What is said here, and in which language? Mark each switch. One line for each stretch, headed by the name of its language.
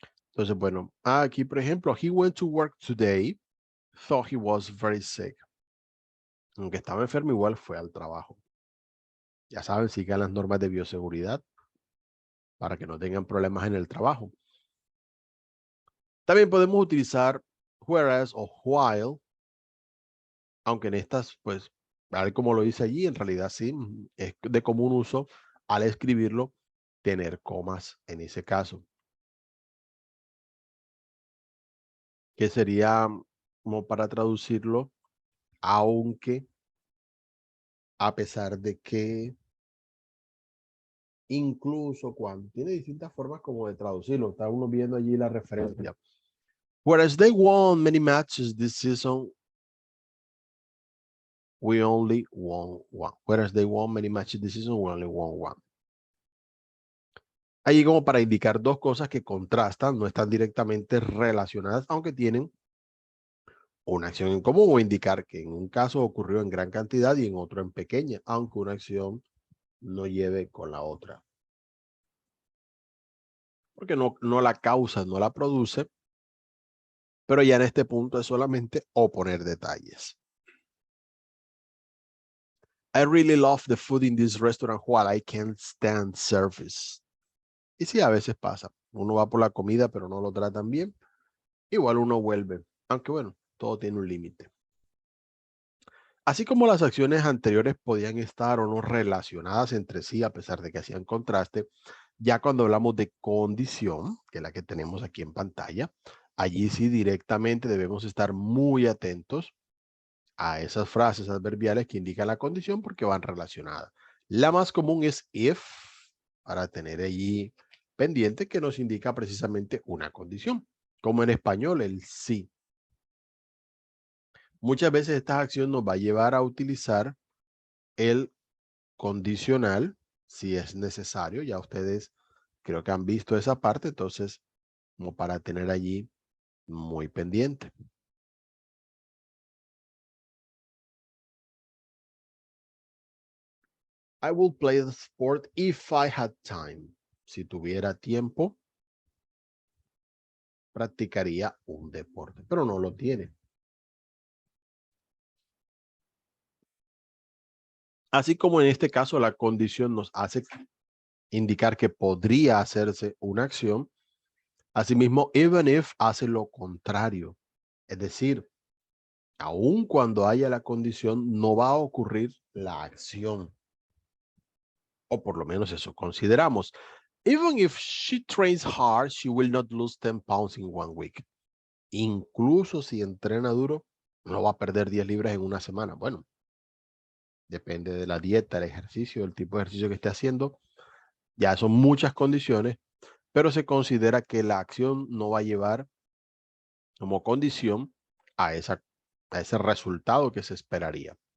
Spanish: Entonces, bueno, aquí por ejemplo,
English: he went to work today, thought he was very sick.
Spanish: Aunque estaba enfermo, igual fue al trabajo. Ya saben, sigan las normas de bioseguridad para que no tengan problemas en el trabajo. También podemos utilizar whereas o while, aunque en estas, pues, a ver cómo lo dice allí, en realidad sí, es de común uso al escribirlo, tener comas en ese caso. Que sería como para traducirlo, aunque, a pesar de que, incluso cuando, tiene distintas formas como de traducirlo, está uno viendo allí la referencia.
English: Whereas they won many matches this season, we only won one. Whereas they won many matches this season, we only won one.
Spanish: Allí como para indicar dos cosas que contrastan, no están directamente relacionadas, aunque tienen una acción en común, o indicar que en un caso ocurrió en gran cantidad y en otro en pequeña, aunque una acción no lleve con la otra. Porque no la causa, no la produce, pero ya en este punto es solamente oponer detalles.
English: I really love the food in this restaurant while I can't stand service.
Spanish: Y sí, a veces pasa. Uno va por la comida, pero no lo tratan bien. Igual uno vuelve. Aunque bueno, todo tiene un límite. Así como las acciones anteriores podían estar o no relacionadas entre sí, a pesar de que hacían contraste, ya cuando hablamos de condición, que es la que tenemos aquí en pantalla, allí sí directamente debemos estar muy atentos a esas frases adverbiales que indican la condición porque van relacionadas. La más común es if, para tener allí pendiente que nos indica precisamente una condición, como en español el sí. Muchas veces esta acción nos va a llevar a utilizar el condicional si es necesario. Ya ustedes creo que han visto esa parte, entonces como para tener allí muy pendiente.
English: I will play the sport if I had time.
Spanish: Si tuviera tiempo, practicaría un deporte, pero no lo tiene. Así como en este caso la condición nos hace indicar que podría hacerse una acción, asimismo, even if hace lo contrario. Es decir, aun cuando haya la condición, no va a ocurrir la acción. O por lo menos eso consideramos.
English: Even if she trains hard, she will not lose 10 pounds in 1 week.
Spanish: Incluso si entrena duro, no va a perder 10 libras en una semana. Bueno, depende de la dieta, el ejercicio, el tipo de ejercicio que esté haciendo. Ya son muchas condiciones, pero se considera que la acción no va a llevar como condición a ese resultado que se esperaría.